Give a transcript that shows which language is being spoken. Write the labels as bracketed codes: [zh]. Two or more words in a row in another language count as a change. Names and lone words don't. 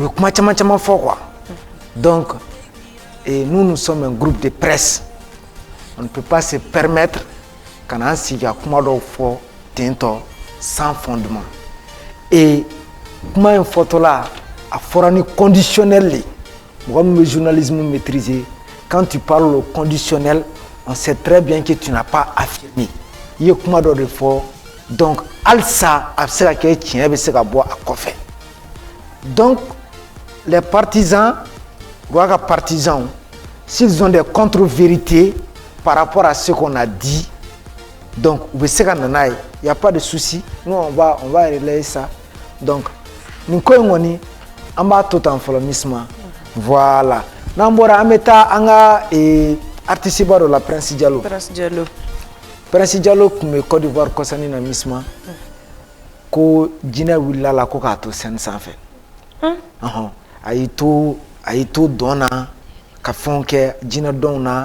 [bm] ye kuma caman fɔ [fr] quoi donc et nous sommes un groupe de presse on ne peut pas se permettre [bm] kana sigi ka kuma dɔw fɔ tentɔ [fr] sans fondement [bm] et kuma in fɔtɔla a [fr] fɔra ni conditionnel le mɔgɔ min bɛ journalisme maîtriser quand tu parles au conditionnel on sait très bien que tu n'as pas affirmé i ye [bm] kuma dɔ de fɔ donc halisa a bɛ se ka kɛ tiɲɛ bɛ se ka bɔ a kɔfɛ donc [fr] les partisans Roi partisans s'ils ont des contre-vérités par rapport à ce qu'on a dit [bm] donc u bɛ se ka nana ye [fr] il y a pas de souci nous on va relayer ça [bm] donc nin ko in kɔni an b'a to tan fɔlɔ misma voilà n'an bɔra an bɛ taa an ka artiste ba dɔ la Prince Diallo tun bɛ Côte d'Ivoire kɔsani na misma ko jinɛ wulila la ko k'a to scène sanfɛ a y'i to dɔn na ka fɛnw kɛ jinɛ dɔnw na